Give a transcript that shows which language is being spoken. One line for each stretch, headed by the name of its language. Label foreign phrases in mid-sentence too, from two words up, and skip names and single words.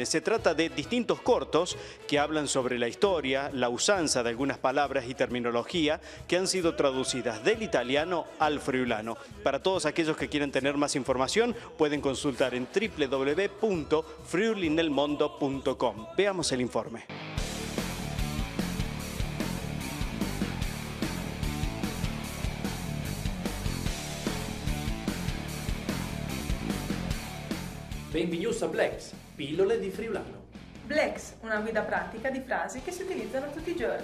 Spanish: Se trata de distintos cortos que hablan sobre la historia, la usanza de algunas palabras y terminología que han sido traducidas del italiano al friulano. Para todos aquellos que quieren tener más información, pueden consultar en www.friulinelmondo.com. Veamos el informe.
Italian: Benvenuti a Blex, pillole di friulano. Blex, una guida pratica di frasi che si utilizzano tutti i giorni.